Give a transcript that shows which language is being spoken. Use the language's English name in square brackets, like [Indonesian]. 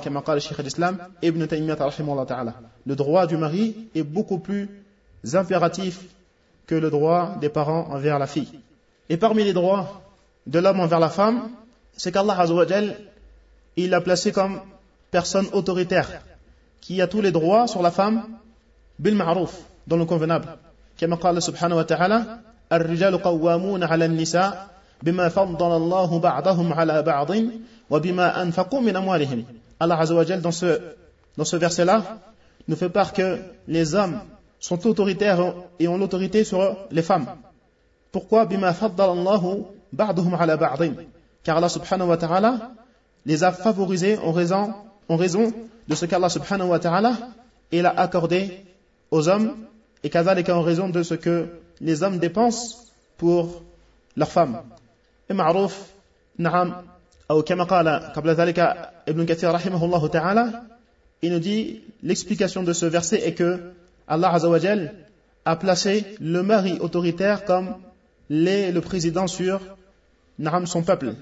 [French] Comme a dit le Cheikh d'Islam Ibn Taymiyyah [Arabic] rahimahullah ta'ala, [French] le droit du mari est beaucoup plus impératif que le droit des parents envers la fille. Et parmi les droits de l'homme envers la femme, c'est qu'Allah azawajal il l'a placé comme personne autoritaire qui a tous les droits sur la femme [Arabic] bil ma'ruf, [French] dans le convenable. [Arabic] كما قال سبحانه وتعالى الرجال قوامون على النساء بما فضل الله بعضهم على بعض وبما أنفقوا من أموالهم. [French] Allah [Arabic] عز وجل [French] dans ce verset là nous fait part que les hommes sont autoritaires et ont l'autorité sur les femmes. Pourquoi? [Arabic] بما فضل الله بعضهم على بعض. [French] Car Allah [Arabic] سبحانه وتعالى [French] les a favorisés en raison de ce qu'Allah سبحانه وتعالى il a accordé aux hommes. Et kazalika en raison de ce que les hommes dépensent pour leurs femmes. [Arabic] Et ma'ruf, na'am, ou kama qala, qabla thalika, [French] Ibn Kathir rahimahullah ta'ala, il nous dit, l'explication de ce verset est que Allah azawajal a placé le mari autoritaire comme le président sur Naam, son peuple.